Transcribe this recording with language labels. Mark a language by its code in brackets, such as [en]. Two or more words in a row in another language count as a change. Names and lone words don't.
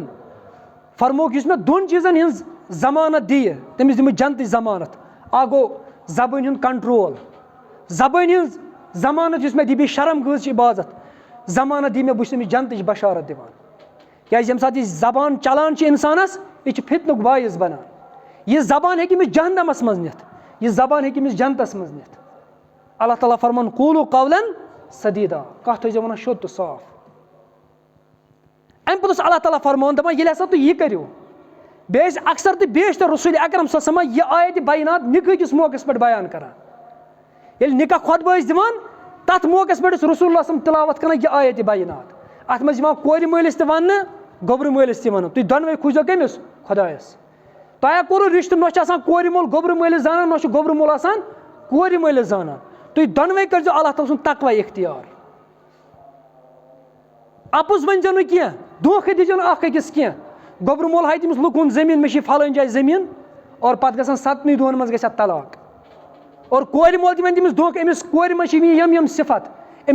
[ks] فرمووُکھ یُس مےٚ دۄن چیٖزن ہٕنٛز ضمانت دِیہِ تٔمِس دِمہٕ جنتٕچ ضمانت اکھ گوٚو زبٲنۍ ہُنٛد کنٹرول زبٲنۍ ہٕنٛز ضمانت یُس مےٚ دِیہِ بیٚیہِ شرم گٲز عبادت ضمانت دِیہِ مےٚ بہٕ چھُس تٔمِس جنتٕچ بشارت دِوان کیازِ ییٚمہِ ساتہٕ یہِ زبان چلان چھِ انسانس یہِ چھِ فِتنُک باعث بنان یہِ زبان ہیٚکہِ أمِس جہنمس منٛز نِتھ یہِ زبان ہیٚکہِ أمِس جنتس منٛز نِتھ اللہ تعالیٰ فرمان [ar] قوٗلوٗ قولاً سدیٖدا [ks] کتھ ٲسۍزیو ونان شوٚد تہٕ صاف امہِ پتہٕ اوس اللہ تعالیٰ فرمان دپان ییٚلہِ ہسا تُہۍ یہِ کٔرِو بیٚیہِ ٲسۍ اکثر تہٕ بیشتر رسول اکرم [ar] صلی اللہ علیہ وسلم [ks] یہِ آیتِ بینات نِکاح کِس موقعس پٮ۪ٹھ بیان کران ییٚلہِ نِکاح خۄطبہٕ ٲسۍ دِوان تتھ موقعس پٮ۪ٹھ اوس رسول اللہ [ar] صلی اللہ علیہ وسلم [ks] تلاوت کران یہِ آیتِ بینات اتھ منٛز یِوان کورِ مٲلِس تہِ وننہٕ گوٚبرٕ مٲلِس تہِ وننہٕ تُہۍ دۄنوے کھوٗژزیو کٔمِس خۄدایس تۄہہِ کوٚروٕ رِشتہٕ نہ چھُ آسان کورِ مول گوٚبرٕ مٲلِس زانان نہ چھُ گوٚبرٕ مول آسان کورِ مٲلِس زانان تُہۍ دۄنوے کٔرزیو اللہ تعالیٰ سُنٛد تقویٰ اختیار اپُز ؤنزیو نہٕ کینٛہہ دھوکہٕ دِزیو نہٕ اکھ أکِس کینٛہہ گوٚبرٕ مول ہایہِ تٔمِس لُکُن زٔمیٖن مےٚ چھِ فلٲنۍ جایہِ زٔمیٖن اور پتہٕ گژھان 7 دۄہن منٛز گژھِ اَتھ طلاق اور کورِ مول تہِ وَنہِ تٔمِس دھوکہٕ أمِس کورِ منٛز چھِ یِم صفت أمِس